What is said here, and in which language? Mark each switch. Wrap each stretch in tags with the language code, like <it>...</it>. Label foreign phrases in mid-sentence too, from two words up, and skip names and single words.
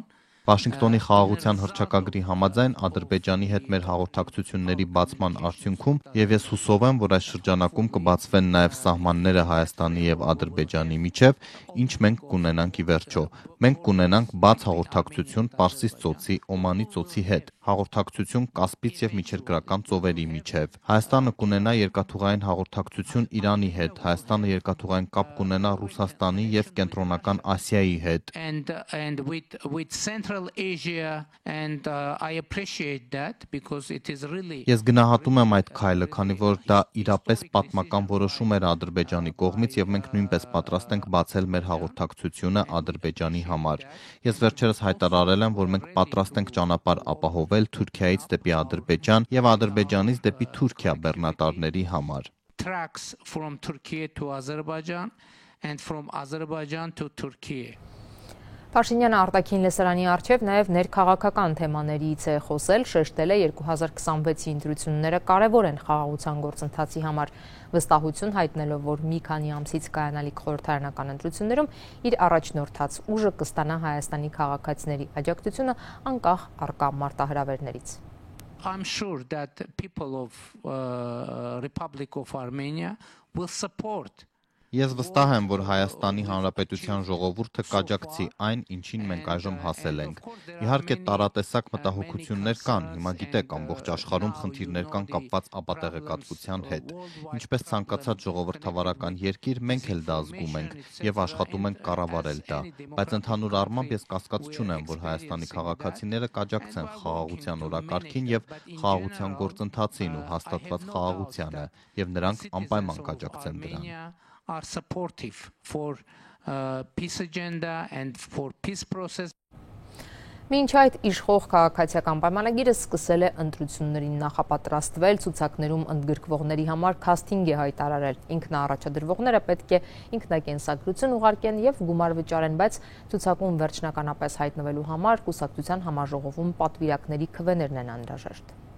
<hy>Վաշինգտոնի խաղաղության հռչակագրի համաձայն Ադրբեջանի հետ մեր հաղորդակցությունների բացման արդյունքում եւ ես հուսով եմ, որ այս շրջանակում կբացվեն նաեւ սահմանները Հայաստանի եւ Ադրբեջանի միջեւ, ինչ մենք կունենանք ի վերջո։ Մենք կունենանք բաց հաղորդակցություն Պարսից ծոցի, Օմանի ծոցի հետ, հաղորդակցություն Կասպից եւ միջերկրական ծովերի միջեւ։ Հայաստանը կունենա երկաթուղային հաղորդակցություն Իրանի հետ, Հայաստանը երկաթուղային կապ կունենա Ռուսաստանի եւ Կենտրոնական Ասիայի հետ։</hy> <en>And with Central Asia and I appreciate that because it is really</en> <hy>Ես գնահատում եմ այդ քայլը, քանի որ դա իրապես պատմական որոշում էր Ադրբեջանի կողմից եւ մենք նույնպես պատրաստ ենք բացել մեր հաղորդակցությունը Ադրբեջանի համար։ Ես վերջերս հայտարարել եմ, որ մենք պատրաստ ենք ճանապարհ ապահովել Թուրքիայից դեպի Ադրբեջան եւ Ադրբեջանից դեպի Թուրքիա բեռնատարների համար։</hy> <en>Tracks from Turkey to Azerbaijan and from Azerbaijan to Turkey.</en> <hy>Փաշինյանը արտաքին լսարանի առջև նաև ներքաղաքական թեմաներից է խոսել, շեշտել է 2026-ի ընտրությունները կարևոր են խաղաղության գործընթացի համար, վստահություն հայտնելով, որ մի քանի ամսից կայանալիք խորհրդարանական ընտրություններում իր առաջնորդած ուժը կստանա Հայաստանի քաղաքացիների աջակցությունը անկախ առկա մարտահրավերներից։</hy> <en>I'm sure that people of Republic of Armenia will support</en> <hy>Ես վստահ եմ, որ Հայաստանի Հանրապետության ժողովուրդը կաջակցի այն, ինչին մենք այժմ հասել ենք։ Իհարկե տարատեսակ մտահոգություններ կան, հիմա գիտեք, ամբողջ աշխարհում խնդիրներ կան կապված ապատեղեկատվության հետ։ Ինչպես ցանկացած ժողովրդավարական երկիր, մենք էլ դա զգում ենք եւ աշխատում ենք կառավարել դա, բայց ընդհանուր առմամբ ես կասկած չունեմ, որ Հայաստանի քաղաքացիները կաջակցեն խաղաղության օրակարգին եւ խաղաղության գործընթացին ու հաստատված խաղաղությանը, եւ նրանք անպայման կաջակցեն դրան։</hy> <en>Are supportive for peace agenda and for peace process.</en> <hy>Մինչ այդ իշխող քաղաքացիական պայմանագիրը սկսել է ընտրություններին նախապատրաստվել, ցուցակներում ընդգրկվողների համար քասթինգ է հայտարարել։ Ինքնաառաջադրվողները պետք է ինքնակենսագրություն ուղարկեն եւ գումար վճարեն, բայց ցուցակում վերջնականապես հայտնվելու համար կուսակցության համաժողովում պատվիրակների քվեներն են անհրաժեշտ։</hy>